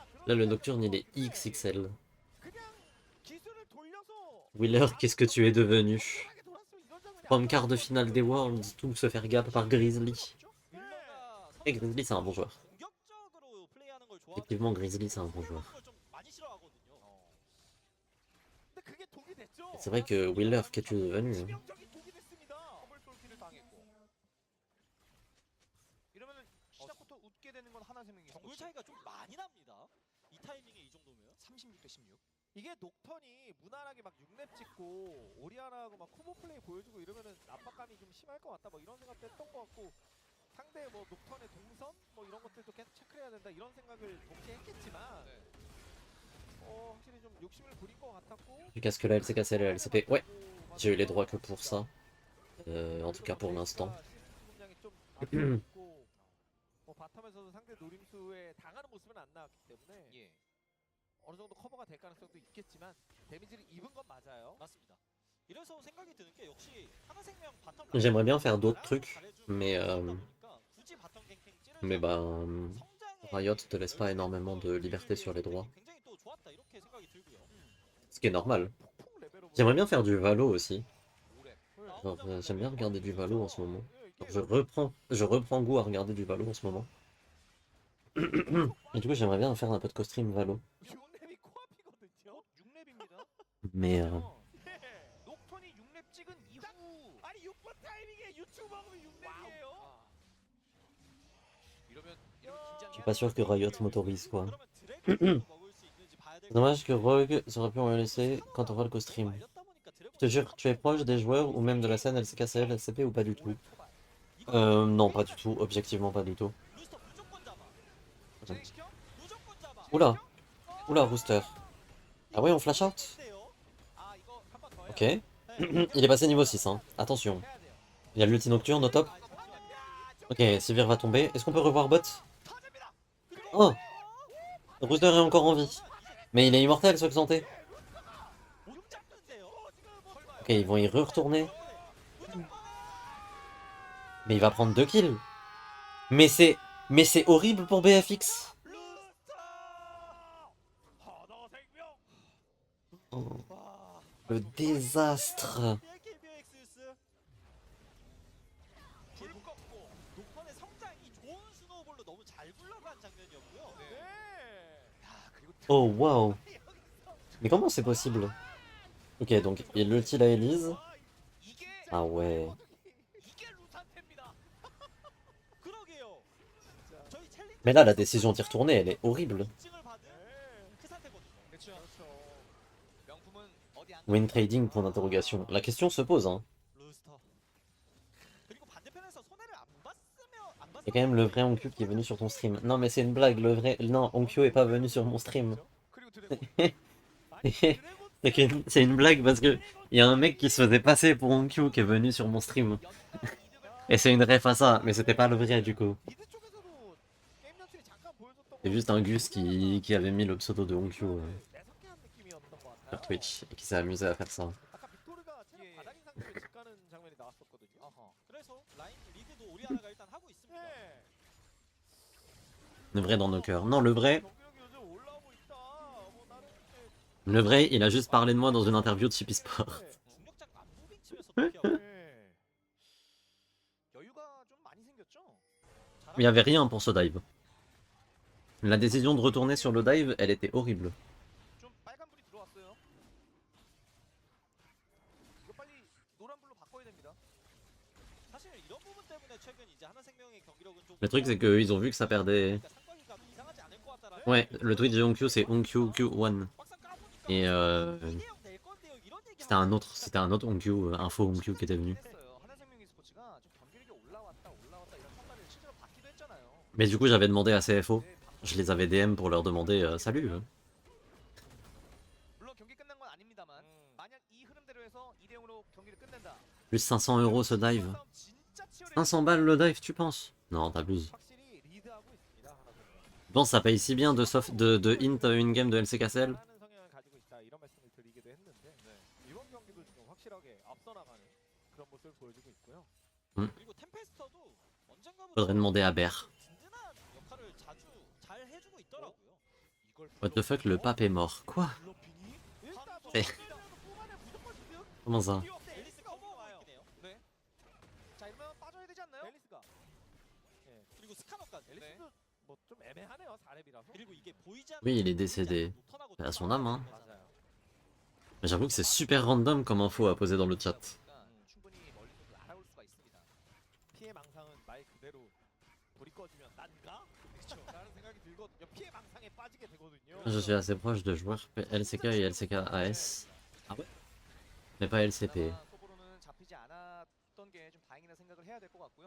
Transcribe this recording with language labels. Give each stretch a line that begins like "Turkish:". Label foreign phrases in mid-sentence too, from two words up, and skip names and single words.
French: Là le Nocturne il est XXL.
Korean: 그냥 기술을 돌려서
French: Wheeler, qu'est-ce que tu es devenu?
Korean: 편하게 돌았으면 이런 장면이
English: From
Korean: 안
French: quart de
Korean: 나왔을
French: finale des Worlds, tout se faire gap par Grizzly.
Korean: 윌러가
French: Et Grizzly c'est un bon joueur.
Korean: 공격적으로 플레이하는 걸 좋아하고 Effectivement, Grizzly c'est un bon joueur. 좀 많이 싫어하거든요. 근데 그게 독이 됐죠.
French: C'est vrai que Wheeler, qu'es-tu devenu? Hein?
Korean: 치명적인 독이 됐습니다. 허벌 쏠킬을 당했고 이러면은 시작부터 웃게 되는 건 하나생명이 정글 차이가 좀 많이 납니다. 이 타이밍에 이 정도면 36대 16. 이게 녹턴이 무난하게 막 6렙 찍고 오리아나하고 막 코보 플레이 보여주고 이러면은 압박감이 좀 심할 것 같다 뭐 이런 생각도 했던 것 같고 상대 뭐 녹턴의 동선 뭐 이런 것들도 계속 체크를 해야 된다 이런 생각을 동시에 했겠지만 네. 확실히 좀 욕심을 부린 것 같았고
French: Qu'est-ce que la LCKCL et la LCP? Ouais, j'ai eu les droits que pour ça. En tout cas pour l'instant.
Korean: 분량이 좀 낮고 뭐 바텀에서도 상대 노림수에 당하는 모습은 안 나왔기 때문에 예. 어느 정도 커버가 될 가능성도 있겠지만 데미지를 입은 건 맞아요. 맞습니다. 이래서 생각이 드는 게 역시 하나생명 바텀
French: J'aimerais bien faire d'autres trucs, mais
Korean: 굳이 바텀 갱킹 찌를
French: mais bah
Korean: 성장에
French: Riot te laisse pas énormément de liberté sur les droits,
Korean: 굉장히 또 좋았다 이렇게 생각이 들고요.
French: ce qui est normal.
Korean: 폭풍 레벨로
French: J'aimerais bien faire du Valo aussi.
Korean: 오래.
French: Genre, j'aime bien regarder du Valo en ce moment. Genre, je reprends goût à regarder du Valo en ce moment. Et du coup, j'aimerais bien faire un peu de co-stream Valo.
Korean: 6렙이 코앞이거든요. 6렙 6렙입니다. Mais 녹턴이 6렙 찍은 이후 아니 6번 타이밍에 유튜브 먹으면 6렙이에요. 이러면
French: je suis pas sûr que Riot m'autorise quoi.
Korean: 그러면 드래곤도 먹을 수 있는지 봐야 될 것
French: Dommage que Rogue serait pu en laisser quand on voit le co-stream. Je te jure, tu es proche des joueurs ou même de la scène LCKCL, LCP ou pas du tout? Non, pas du tout, objectivement pas du tout.
Korean: 루스터 무조건 잡아. 진행시켜? 무조건 잡아.
French: Oula, oula, Rooster. Ah ouais, on
English: flash out?
Korean: 어때요? 아 이거 한 번 더 해야
French: Ok.
Korean: 네.
French: Il est passé niveau 6, hein. Attention.
Korean: 해야 돼요.
French: Il y a l'ulti nocturne au top. Ok, Sivir va tomber. Est-ce qu'on peut revoir bot? Oh! Rooster est encore en vie. Mais il est immortel, ce santé.
Korean: 못 잡는데요?
French: Ok, ils vont y retourner. Mais il va prendre 2 kills. Mais c'est horrible pour BFX. Oh,
Korean: 와.
French: le désastre. KBXS
Korean: 불 껐고 녹턴의 성장이 좋은 스노우볼로 너무 잘 굴러간 장면이었고요. 네. 야 그리고
French: Oh waouh. Mais comment c'est possible? Ok, donc il ulti la Elise.
Korean: 이게
French: Ah ouais.
Korean: 이게 루탄테입니다. 그러게요. 저희 챌린저
French: Mais là, la décision d'y retourner, elle est horrible.
Korean: 인증을 받은 그 상태거든요. 그렇죠. 명품은 어디 안
English: Win trading,
French: point d'interrogation. La question se pose, hein.
Korean: 루스터. 그리고 반대편에서 손해를 안 봤으면 안
French: Il y a quand même le vrai Onkyo qui est venu sur ton stream. Non, mais c'est une blague, le vrai. Non, Onkyo est pas venu sur mon stream.
Korean: 그리고 드래곤
French: C'est une blague parce que il y a un mec qui se faisait passer pour Onkyo qui est venu sur mon stream. Et c'est une ref à ça, mais c'était pas le vrai du coup.
Korean: 미드 쪽에서도 게임 연출이 잠깐 보여줬던
French: C'est juste un Gus qui avait mis le pseudo de Onkyo
Korean: 매섭게한 느낌이었던 것 같아요.
French: sur Twitch et qui s'est amusé à faire ça.
Korean: 아까 빅토르가 체력 바닥인 상태로 집 가는 장면이 나왔었거든요. 어허. 그래서 라인 리그도 오리아나가 일단 하고 있습니다. 네.
French: Le vrai dans nos cœurs. Non, le vrai,
Korean: 경기력이 요즘 올라오고 있다. 뭐 나는 이제
French: le vrai, il a juste parlé de moi dans une interview de Chippy Sport.
Korean: 중력장 안무빙 치면서 도피하고 네. 여유가 좀 많이 생겼죠?
French: Il y avait rien pour ce dive. La décision de retourner sur le dive, elle était horrible.
Korean: 좀 빨간불이 들어왔어요. 이거 빨리 노란불로 바꿔야 됩니다. 사실 이런 부분 때문에 최근 이제 하나생명의 경기력은 좀
French: Le truc, c'est qu'ils ont vu que ça perdait.
Korean: 그러니까 상관이가 이상하지 않을 것 같다라는
French: Ouais, le Twitch de Onkyo, c'est Onkyo Q1.
Korean: 막상 까보니까
French: Et
Korean: 2대0 될 건데요. 이런 얘기
French: c'était un autre Onkyo, info Onkyo qui était venu.
Korean: 했어요. 하나생명 e스포츠가 좀 경기력이 올라왔다 이런 평가를 실제로 받기도 했잖아요.
French: Mais du coup, j'avais demandé à CFO.
Korean: 네,
French: Je les avais DM pour leur demander salut.
Korean: 물론 경기 끝난 건 아닙니다만 만약 이 흐름대로 해서 2대0으로 경기를 끝낸다.
French: Plus 500 € ce dive.
Korean: 싸움 진짜 치열해.
French: 500 balles le dive, tu penses? Non, t'abuses.
Korean: 확실히 리드하고 있습니다. 하나생명.
French: Tu penses que ça paye si bien de int une game de LCKCL?
Korean: 하는 성향을 가지고 있다 이런 말씀을 드리기도 했는데 이번 경기도 지금 확실하게 앞서 나가는 그런 모습을 보여주고 있고요. 그리고 템페스터도 언젠가부터
French: Faudrait demander à Ber.
Korean: 든든한 역할을 자주 잘 해주고 있더라고요. 이걸
English: What the fuck,
French: le pape est mort. Quoi?
Korean: 블러핑이 일단 네. 후반에 무조건 지금
French: Comment ça?
Korean: 앨리스 커버와요. 네. 자 이러면 빠져야 되지 않나요? 앨리스가 그리고 스카너까지. 앨리스도 뭐 좀 애매하네요 4렙이라서. 그리고 이게 보이지 않는
French: Oui, il est décédé.
Korean: 녹턴하고
French: À son âme, hein.
Korean: 맞아요.
French: Mais j'avoue que c'est super random comme info à poser dans le chat.
Korean: 충분히 멀리서도 알아올 수가 있습니다. 피해 망상은 말 그대로 불이 꺼지면 난가? 그렇죠. 라는 생각이 들거든요. 피해 망상에 빠지게 되거든요.
French: Je suis assez proche de joueurs LCK et LCK AS. Ah ouais? Mais pas LCP.
Korean: 그나마 소보로는 잡히지 않았던 게 좀 다행이라 생각을 해야 될 것 같고요.